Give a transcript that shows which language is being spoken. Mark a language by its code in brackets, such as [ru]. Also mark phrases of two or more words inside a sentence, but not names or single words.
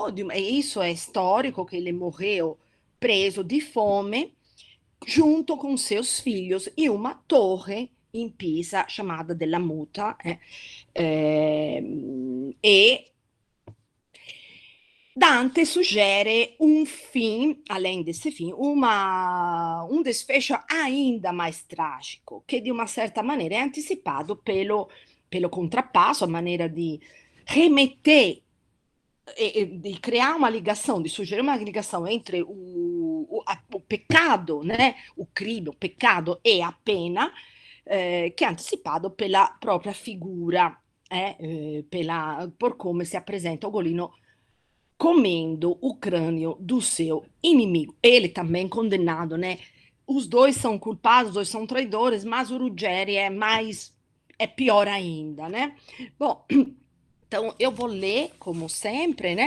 [pt] isso é histórico, que ele morreu preso de fome, junto com seus filhos, em uma torre em Pisa chamada della Muta, e Dante sugere um fim, além desse fim, um desfecho ainda mais trágico, que de uma certa maneira é antecipado pelo contrappasso, a maneira di remeter e [it] di creare una [pt] ligação, [it] di suggerire una [pt] ligação entre o pecado, né, o crime, o pecado e a pena, [it] che è anticipato [pt] pela própria figura, por [it] come si appresenta [pt] Ugolino comendo o crânio do seu inimigo. Ele também condenado, né? Os dois são culpados, os dois são traidores, mas o Ruggeri é pior ainda, né? Bom, então eu vou ler, como sempre, né?